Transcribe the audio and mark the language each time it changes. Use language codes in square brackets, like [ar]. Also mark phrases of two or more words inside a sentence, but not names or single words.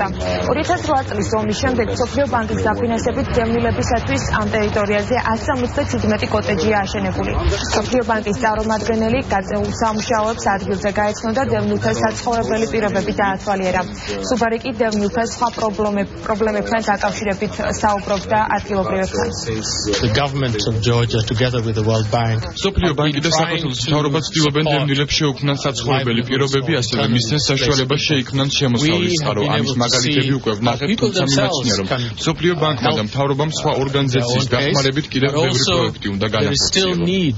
[ka] 2008 წლის ომის შემდეგ მსოფლიო ბანკის დაფინანსებით დევნილებისათვის ამ ტერიტორიაზე 177 კოტეჯია აშენებული. მსოფლიო ბანკის წარმომადგენელი გაწეულ სამუშაოებს ადგილზე გაეცნო და დევნილთა საცხოვრებელი პირობები დაათვალიერა. სუბარი კი დევნილთა სხვა პრობლემებთან დაკავშირებით საუბრობდა ადგილობრივებთან. [en] The government of Georgia together with the World Bank. [ka] მსოფლიო ბანკი და საქართველოს მთავრობა ცდილობენ დევნილებს შეუქმნან საცხოვრებელი პირობები, ასევე მისცენ საშუალება შეიქმნან შემოსავლის წყარო. ამის მაგალითები უკვე ვნახეთ, თუმცა მიმაჩნია, რომ მსოფლიო ბანკმა და მთავრობამ სხვა ორგანიზაციის დახმარებით კიდევ ბევრი პროექტი უნდა განახორციელონ.